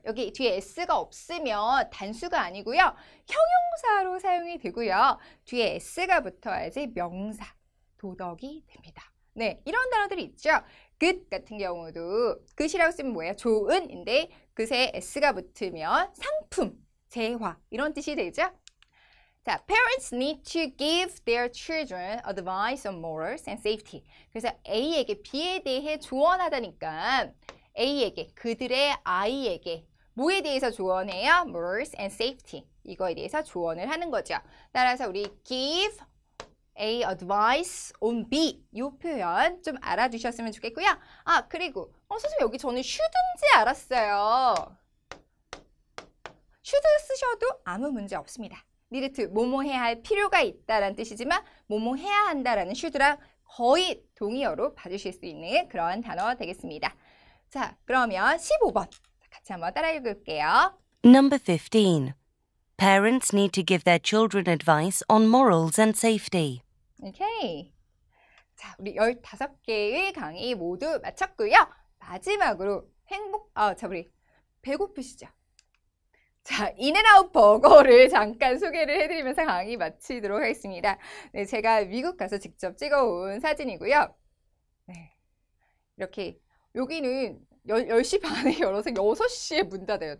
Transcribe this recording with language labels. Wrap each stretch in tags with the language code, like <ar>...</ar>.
<ko>여기 뒤에 s가 없으면 단수가 아니고요. 형용사로 사용이 되고요. 뒤에 s가 붙어야지 명사, 도덕이 됩니다. 네, 이런 단어들이 있죠. good 같은 경우도 good이라고 쓰면 뭐예요? 좋은인데 그새 s가 붙으면 상품, 재화 이런 뜻이 되죠.</ko> <en>자, parents need to give their children advice on morals and safety.</en> <ko>그래서 A에게 B에 대해 조언하다니까 A에게, 그들의 아이에게 뭐에 대해서 조언해요?</ko> <en>morals and safety.</en> <ko>이거에 대해서 조언을 하는 거죠. 따라서 우리</ko> <en>give A advice on B</en> <ko>이 표현 좀 알아두셨으면 좋겠고요. 아, 그리고 선생님 여기 저는 should인지 알았어요. should 쓰셔도 아무 문제 없습니다. need to, 뭐뭐 해야 할 필요가 있다라는 뜻이지만 뭐뭐 해야 한다라는 should랑 거의 동의어로 봐주실 수 있는 그런 단어 되겠습니다. 자, 그러면 15번 같이 한번 따라 읽을게요.</ko> <en>Number 15. Parents need to give their children advice on morals and safety.</en> <ko>오케이. 자, 우리 15개의 강의 모두 마쳤고요. 마지막으로 우리 배고프시죠? 자, 인앤아웃 버거를 잠깐 소개를 해드리면서 강의 마치도록 하겠습니다. 네, 제가 미국 가서 직접 찍어온 사진이고요. 네, 이렇게 여기는 10시 반에 열어서 6시에 문 닫아요.</ko>